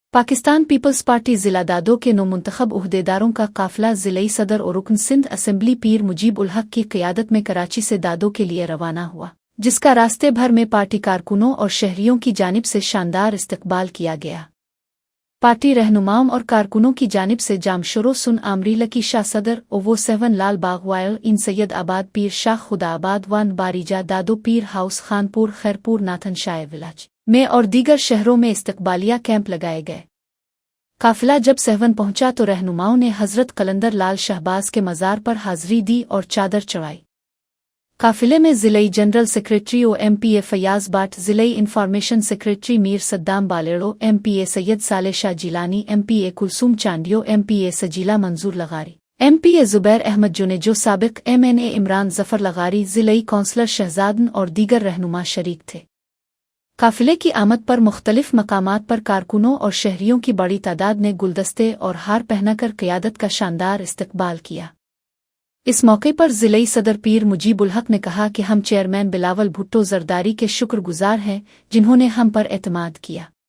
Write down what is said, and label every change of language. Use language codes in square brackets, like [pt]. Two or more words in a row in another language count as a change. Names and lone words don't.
[ur] پاکستان پیپلز پارٹی ضلع دادو کے نو منتخب عہدیداروں کا قافلہ ضلعی صدر اور رکن سندھ اسمبلی پیر مجیب الحق کی قیادت میں کراچی سے دادو کے لیے روانہ ہوا، جس کا راستے بھر میں پارٹی کارکنوں اور شہریوں کی جانب سے شاندار استقبال کیا گیا. پارٹی رہنماؤں اور کارکنوں کی جانب سے جامشورو سن آمری لکی شاہ صدر اوو 7 لال باغ وائل ان سید آباد پیر شاہ خدا آباد ون باریجا دادو پیر ہاؤس خانپور خیرپور ناتھن شاہ ولاج میں اور دیگر شہروں میں استقبالیہ کیمپ لگائے گئے. قافلہ جب سہون پہنچا تو رہنماؤں نے حضرت قلندر لال شہباز کے مزار پر حاضری دی اور چادر چڑھائی. قافلے میں ضلعی جنرل سیکرٹری او MPA فیاض باٹ، ضلعی انفارمیشن سیکرٹری میر صدام بلیڑو، MPA سید صالح شاہ جیلانی، MPA کلثوم چانڈیو، MPA سجیلہ منظور لغاری، MPA زبیر احمد جونیجو، سابق MNA عمران ظفر لغاری، ضلعی کونسلر شہزادن اور دیگر رہنما شریک تھے. قافلے کی آمد پر مختلف مقامات پر کارکنوں اور شہریوں کی بڑی تعداد نے گلدستے اور ہار پہنا کر قیادت کا شاندار استقبال کیا. اس موقع پر ضلعی صدر پیر مجیب الحق نے کہا کہ ہم چیئرمین بلاول بھٹو زرداری کے شکرگزار ہیں، جنہوں نے ہم پر اعتماد کیا.